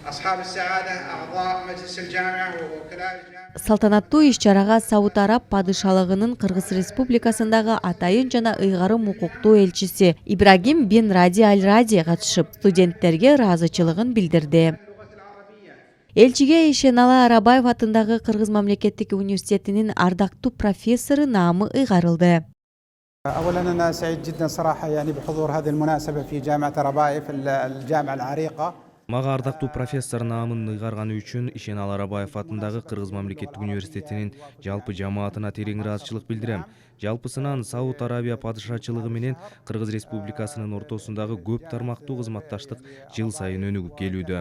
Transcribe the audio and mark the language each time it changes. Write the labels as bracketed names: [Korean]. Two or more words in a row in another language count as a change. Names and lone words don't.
[Kyrgyz] Салтанаттуу иш-чарага Сауд Араб падышалыгынын Кыргыз Республикасындагы атайын жана ыйгарым укуктуу элчиси Ибрагим бин Ради Аль-Ради катышып, студенттерге ыраазычылыгын билдирди. Элчиге Ишеналы Арабаев атындагы Кыргыз мамлекеттик университетинин ардактуу профессору наамы ыйгарылды. [Arabic] أولاً أنا سعيد جداً صراحة بحضور هذه المناسبة في جامعة ربايف الجامعة العريقة. [Kyrgyz] Мага ардактуу профессор наамын ыйгарганы үчүн Ишеналы Арабаев атындагы Кыргыз мамлекеттик университетинин жалпы жамаатына терең ыраазычылык билдирем. Жалпысынан Сауд Арабия падышачылыгы менен Кыргыз Республикасынын ортосундагы көп тармактуу кызматташтык жыл сайын өнүгүп келүүдө.